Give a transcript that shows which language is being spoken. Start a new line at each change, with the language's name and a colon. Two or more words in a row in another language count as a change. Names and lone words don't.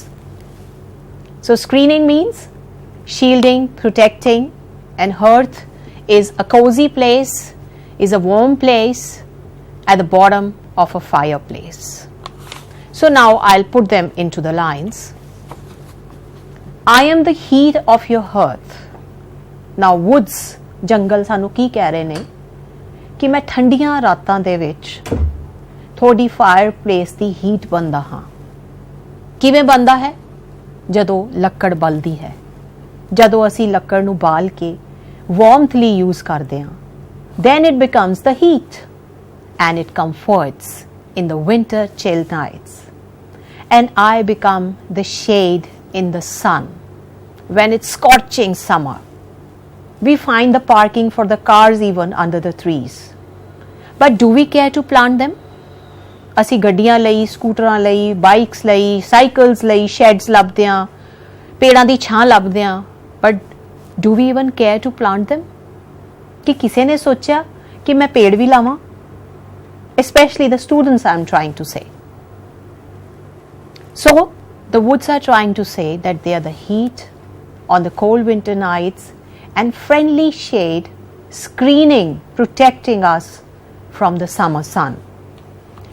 English: So screening means shielding, protecting, and hearth is a cozy place, is a warm place at the bottom of a fireplace. So now I'll put them into the lines. I am the heat of your hearth. Now woods,
Punjabi: ਜੰਗਲ ਸਾਨੂੰ ਕੀ ਕਹਿ ਰਹੇ ਨੇ ਕਿ ਮੈਂ ਠੰਡੀਆਂ ਰਾਤਾਂ ਦੇ ਵਿੱਚ ਥੋੜ੍ਹੀ ਫਾਇਰਪਲੇਸ ਦੀ ਹੀਟ ਬਣਦਾ ਹਾਂ। ਕਿਵੇਂ ਬਣਦਾ ਹੈ? ਜਦੋਂ ਲੱਕੜ ਬਲਦੀ ਹੈ, ਜਦੋਂ ਅਸੀਂ ਲੱਕੜ ਨੂੰ ਬਾਲ ਕੇ
English: warmthly use
Punjabi: ਕਰਦੇ ਹਾਂ,
English: then it becomes the heat, and it comforts in the winter chill nights. And I become the shade in the sun when it's scorching summer. We find the parking for the cars even under the trees. But do we care to plant them?
Punjabi: ਅਸੀਂ ਗੱਡੀਆਂ ਲਈ, ਸਕੂਟਰਾਂ ਲਈ, ਬਾਈਕਸ ਲਈ, ਸਾਈਕਲਸ ਲਈ ਸ਼ੈਡਸ ਲੱਭਦੇ ਹਾਂ, ਪੇੜਾਂ ਦੀ ਛਾਂ ਲੱਭਦੇ ਹਾਂ,
English: but do we even care to plant them?
Punjabi: ਕਿ ਕਿਸੇ ਨੇ ਸੋਚਿਆ ਕਿ ਮੈਂ ਪੇੜ ਵੀ ਲਾਵਾਂ?
English: Especially the students I am trying to say. So the woods are trying to say that they are the heat on the cold winter nights and friendly shade screening, protecting us from the summer sun.